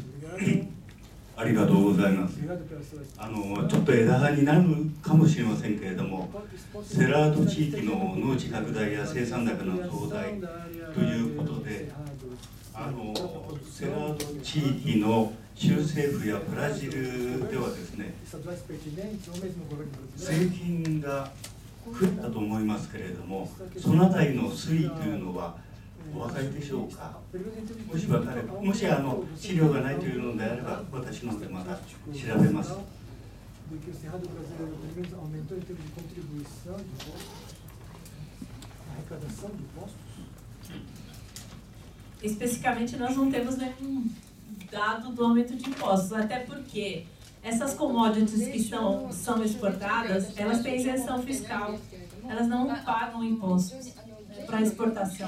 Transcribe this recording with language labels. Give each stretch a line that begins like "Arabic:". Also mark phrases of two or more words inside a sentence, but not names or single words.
Japanese: ありがとうございます。ちょっと枝葉になるかもしれませんけれども、セラード地域の農地拡大や生産高の増大ということで、セラード地域の州政府やブラジルではですね、税金が増えたと思いますけれども、そのあたりの推移というのはお分かりでしょうか。もし分かれば、もし資料がないというのであれば、私の方でまた調べます。
Portuguese: Especificamente, nós não temos nenhum dado do aumento de impostos, até porque essas commodities que são exportadas, elas têm isenção fiscal, elas não pagam impostos para exportação.